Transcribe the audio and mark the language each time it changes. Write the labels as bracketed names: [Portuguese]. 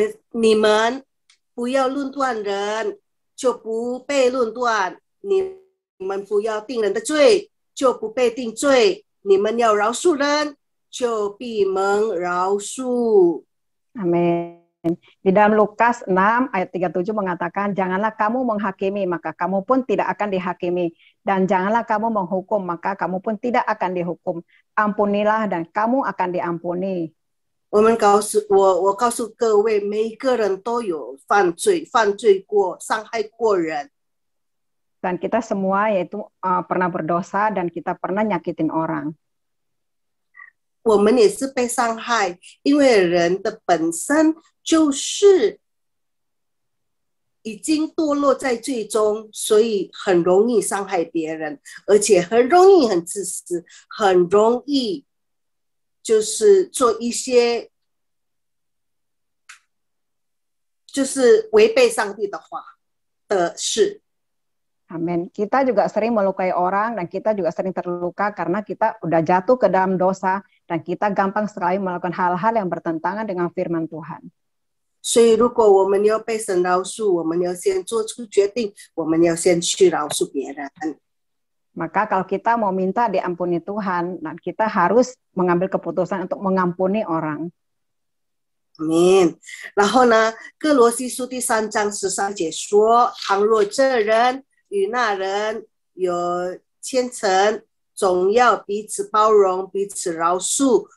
[Chinese] 你们不要论断人，就不被论断；你们不要定人的罪，就不被定罪；你们要饶恕人，就必蒙饶恕。 [Indonesian] Amin. Di dalam Lukas 6 ayat 37 mengatakan, janganlah kamu menghakimi, maka kamu pun tidak akan dihakimi. Dan janganlah kamu menghukum, maka kamu pun tidak akan dihukum. Ampunilah dan kamu akan diampuni. [Chinese] 我告诉各位，每一个人都有犯罪过，伤害过人。 [Indonesian] Dan kita semua yaitu pernah berdosa dan kita pernah nyakitin orang. [Chinese] 我们也是被伤害，因为人的本身就是已经堕落在罪中，所以很容易伤害别人，而且很容易很自私，很容易就是做一些就是违背上帝的话的事。 [Indonesian] Amin. Kita juga sering melukai orang dan kita juga sering terluka karena kita udah jatuh ke dalam dosa dan kita gampang sekali melakukan hal-hal yang bertentangan dengan firman Tuhan. [Chinese] 所以如果我们要被神饶恕，我们要先做出决定，我们要先去饶恕别人。 [Indonesian] Maka kalau kita mau minta diampuni Tuhan, dan kita harus mengambil keputusan untuk mengampuni orang. Amin. [Chinese] 然后呢，哥罗西书第3章13节说：倘若这人与那人有牵扯，总要彼此包容，彼此饶恕。